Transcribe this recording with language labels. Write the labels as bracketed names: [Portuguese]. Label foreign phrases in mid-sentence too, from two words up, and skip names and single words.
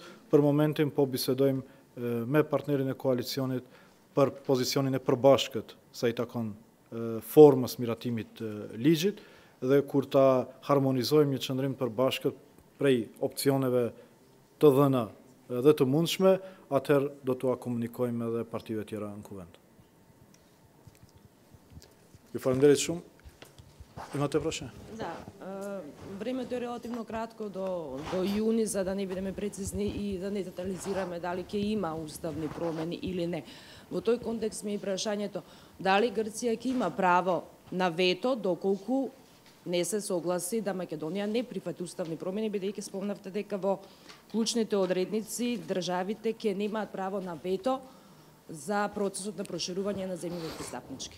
[Albanian] Për momentin po bisedojmë me partnerin e koalicionit për pozicionin e përbashkët sa i takon formës miratimit ligjit, dhe kur ta harmonizojmë një qëndrim përbashkët prej opcioneve të dhëna dhe të mundshme, atëherë do t'ua komunikojmë edhe partive tjera në kuvend. Ju falenderit shumë. [Macedonian] Imate прашање? Да, времето е релативно кратко до јуни, за да не бидеме прецизни и да не детализираме дали ќе има уставни промени или не. Во тој контекст ми е прашањето, дали Грција ќе има право на вето доколку не се согласи да Македонија не прифати уставни промени, бидејќи спомнавте дека во клучните одредници државите ќе немаат право на вето за процесот на проширување на земјите пристапнички.